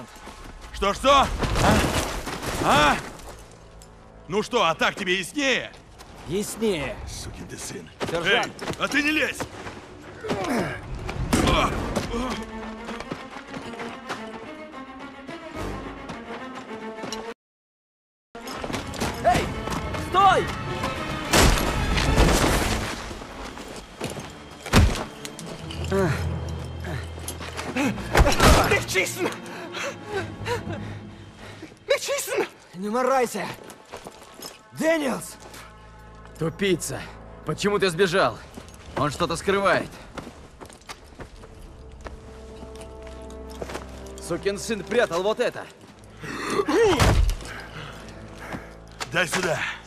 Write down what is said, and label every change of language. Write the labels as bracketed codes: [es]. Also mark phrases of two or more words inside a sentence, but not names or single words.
[ru] Что? А? Ну что, а так тебе яснее? Яснее. Сукин ты сын. Сержант. Эй, а ты не лезь! Эй, стой! [de] Nicht schießen! Nicht schießen! [ru] Не морайся! Дэниелс! Тупица! Почему ты сбежал? Он что-то скрывает. Сукин сын прятал вот это. Дай сюда.